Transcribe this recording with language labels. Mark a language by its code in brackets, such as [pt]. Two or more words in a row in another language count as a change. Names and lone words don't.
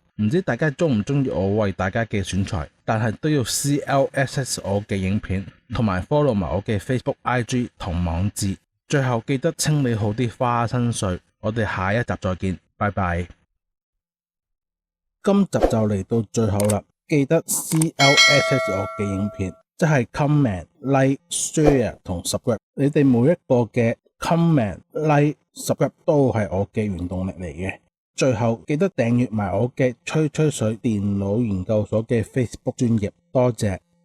[yue] 唔知大家中唔中意我為大家嘅選材，但係都要 CLSS 我嘅影片，同埋 follow 埋我嘅 Facebook、IG 同網誌。最後記得清理好啲花生碎。我哋下一集再見，拜拜。今集就嚟到最後啦，記得 CLSS 我嘅影片，即係 [en] comment、like、share [yue] 同 subscribe。你哋每一個嘅 [en] comment、like、subscribe [yue] 都係我嘅原動力嚟嘅。最後記得訂閱埋我嘅吹吹水電腦研究所嘅 Facebook 專頁，多謝。